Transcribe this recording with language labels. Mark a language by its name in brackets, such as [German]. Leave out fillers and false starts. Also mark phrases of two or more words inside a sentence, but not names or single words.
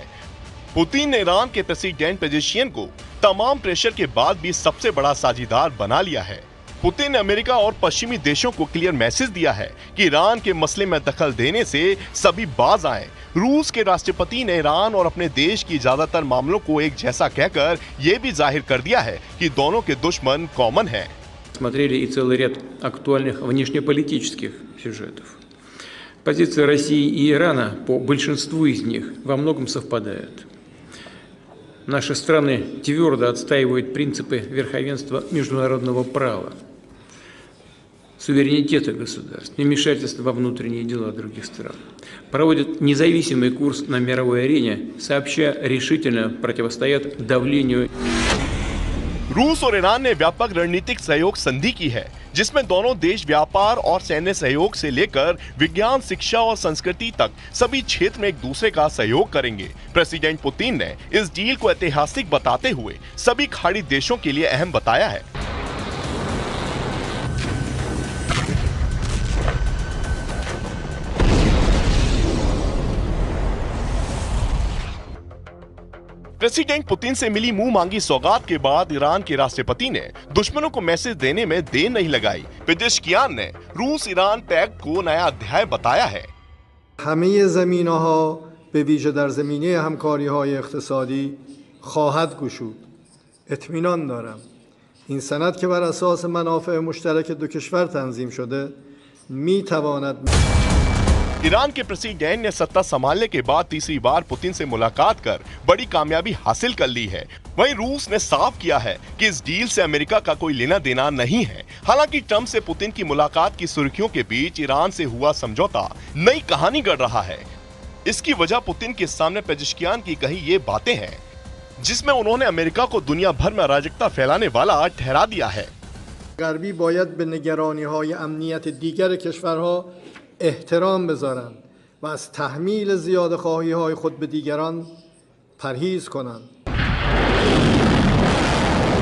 [Hindi] पुतिन ने ईरान के प्रेसिडेंट पेजेशियन को तमाम प्रेशर के बाद भी सबसे बड़ा साझीदार बना लिया है। पुतिन ने अमेरिका और पश्चिमी देशों को क्लियर मैसेज दिया है कि ईरान के मसले में दखल देने से सभी बाज आए। रूस के राष्ट्रपति ने ईरान और अपने देश की ज्यादातर मामलों को एक जैसा कहकर यह भी जाहिर कर दिया है कि दोनों के दुश्मन कॉमन हैं। [Russian] Смотрели и целый ряд актуальных внешнеполитических сюжетов. Позиция России и Ирана по большинству из них во многом совпадают. Наши страны твердо отстаивают принципы верховенства международного права, суверенитета государств, невмешательства во внутренние дела других стран. Проводят независимый курс на мировой арене, сообща решительно противостоят давлению. [Hindi] रूस और ईरान ने व्यापक रणनीतिक सहयोग संधि की है, जिसमें दोनों देश व्यापार और सैन्य सहयोग से लेकर विज्ञान, शिक्षा और संस्कृति तक सभी क्षेत्र में एक दूसरे का सहयोग करेंगे। प्रेसिडेंट पुतिन ने इस डील को ऐतिहासिक बताते हुए सभी खाड़ी देशों के लिए अहम बताया है। प्रेसिडेंट पुतिन से मिली मुंह मांगी सौगात के बाद ईरान के राष्ट्रपति ने दुश्मनों को मैसेज देने में देर नहीं लगाई। पेजेश्कियान ने रूस ईरान पैक्ट को नया अध्याय बताया है। [Persian] همه زمینه‌ها به ویژه در زمینه همکاری‌های اقتصادی خواهد گشود. اطمینان دارم این سند که بر اساس منافع مشترک دو کشور تنظیم شده می‌تواند [Hindi] ईरान के प्रेसिडेंट ने सत्ता संभालने के बाद तीसरी बार पुतिन से मुलाकात कर बड़ी कामयाबी हासिल कर ली है। वहीं रूस ने साफ किया है कि इस डील से अमेरिका का कोई लेना देना नहीं है। हालांकि ट्रंप से पुतिन की मुलाकात की सुर्खियों के बीच ईरान से हुआ समझौता नई कहानी गढ़ रहा है। इसकी वजह पुतिन के सामने पेजेश्कियान की कही ये बातें हैं, जिसमें उन्होंने अमेरिका को दुनिया भर में अराजकता फैलाने वाला ठहरा दिया है। [Persian] غربی باید به نگرانی‌های امنیت دیگر کشورها احترام بذارند و از تحمیل زیادخواهی‌های خود به دیگران پرهیز کنند.